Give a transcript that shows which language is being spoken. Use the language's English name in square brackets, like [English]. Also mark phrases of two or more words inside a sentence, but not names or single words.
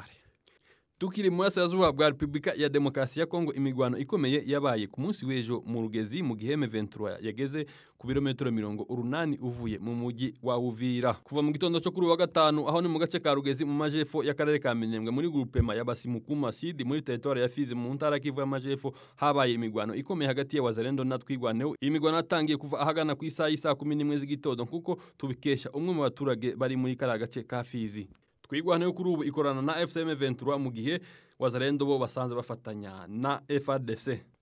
[Kinyarwanda] Tukiri mu burasirazuba bwa Repubulika ya Demokarasi ya Kongo imigwano ikomeye yabaye ku munsi w'ejo mu Rugezi mu gihe M23 yageze ku birometero 80 uvuye mu mujyi wa Uvira. Kuva mu gitondo cyo kuri wa gatanu aho ni mu gace ka Rugezi mu majepfo y'akarere ka Minembwe muri groupema ya Basimukuma Sud muri territoire ya Fizi mu ntara Kivu y'Amajepfo habaye imigwano ikomeye hagati ya Wazalendo na Twigwaneho. Imigwano yatangiye kuva ahagana ku isaha 11 z'igitondo kuko tubikesha umwe mu baturage bari muri kara gace ka Fizi. Twigwaneho kuri ubu ikorana na FCM 23 mu gihe Wazalendo bo basanze bafatanya na FARDC.